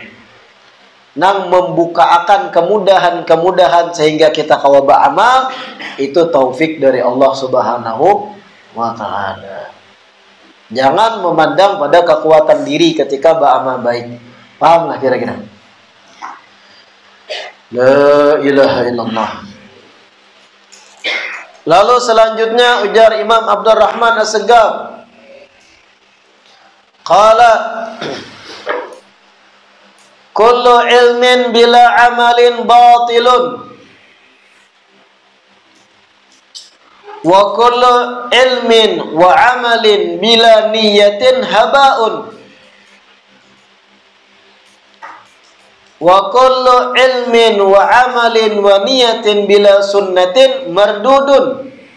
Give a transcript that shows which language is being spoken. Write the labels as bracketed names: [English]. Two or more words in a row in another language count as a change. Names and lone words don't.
[Banjar] Nang membuka akan kemudahan-kemudahan sehingga kita kawa beramal, itu taufik dari Allah Subhanahu wa ta'ala. Jangan memandang pada kekuatan diri ketika beramal baik. Pahamlah kira-kira? La ilaha illallah. Lalu selanjutnya ujar Imam Abdurrahman As-Segaf, [Arabic] قال كل علم بلا عمل باطل وكل علم وعمل بلا نية هباء وكل علم وعمل ونية بلا سنة مردود